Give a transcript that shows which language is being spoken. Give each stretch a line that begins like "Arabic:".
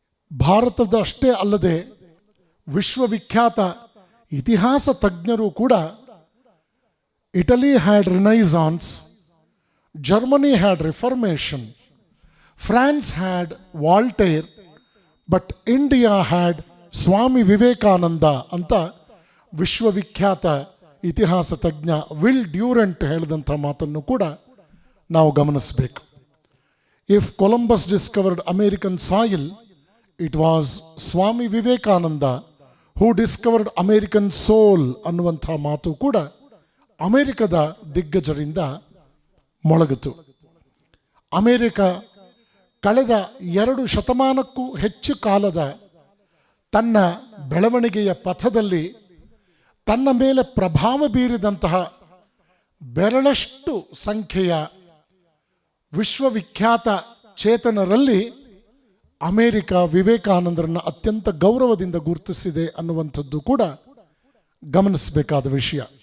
Kannada: ಭಾರತದ ಅಷ್ಟೇ ಅಲ್ಲದೆ ವಿಶ್ವವಿಖ್ಯಾತ ಇತಿಹಾಸ ತಜ್ಞರು ಕೂಡ
English: Italy had renaissance, Germany had reformation, France had Voltaire, but India had Swami Vivekananda
Kannada: ಅಂತ ವಿಶ್ವವಿಖ್ಯಾತ ಇತಿಹಾಸ ತಜ್ಞ ವಿಲ್ ಡ್ಯೂರೆಂಟ್ ಹೇಳಿದಂಥ ಮಾತನ್ನು ಕೂಡ ನಾವು ಗಮನಿಸಬೇಕು.
English: If Columbus discovered American soil, it was Swami Vivekananda who discovered American soul
Kannada: ಅನ್ನುವಂಥ ಮಾತು ಕೂಡ ಅಮೆರಿಕದ ದಿಗ್ಗಜರಿಂದ ಮೊಳಗಿತು. ಅಮೆರಿಕ ಕಳೆದ 2 ಶತಮಾನಕ್ಕೂ ಹೆಚ್ಚು ಕಾಲದ ತನ್ನ ಬೆಳವಣಿಗೆಯ ಪಥದಲ್ಲಿ ತನ್ನ ಮೇಲೆ ಪ್ರಭಾವ ಬೀರಿದಂತಹ ಬೆರಳಷ್ಟು ಸಂಖ್ಯೆಯ ವಿಶ್ವವಿಖ್ಯಾತ ಚೇತನರಲ್ಲಿ ಅಮೆರಿಕ ವಿವೇಕಾನಂದರನ್ನು ಅತ್ಯಂತ ಗೌರವದಿಂದ ಗುರುತಿಸಿದೆ ಅನ್ನುವಂಥದ್ದು ಕೂಡ ಗಮನಿಸಬೇಕಾದ ವಿಷಯ.